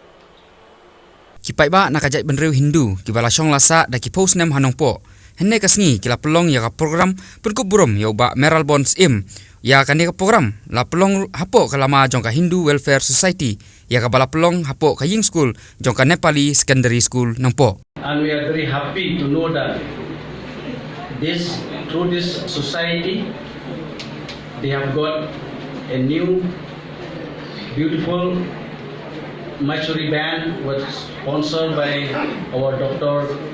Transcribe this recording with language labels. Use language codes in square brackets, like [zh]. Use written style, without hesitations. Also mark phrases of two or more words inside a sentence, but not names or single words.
[kha] kipai ba nakajai benreu Hindu kibala syong lasa da ki post nem Nongpoh henne kasngi kila pelong ya ka program Pynkup burom ya ba meral bonds im ya kan ka program la pelong hapo kalama jong ka Hindu Welfare Society ya ka bala pelong hapo ka Ying School jong ka Nepali Secondary School Nongpoh. [en] And we are very happy to know that through this society they have got a new beautiful Machuri band was sponsored by our Dr.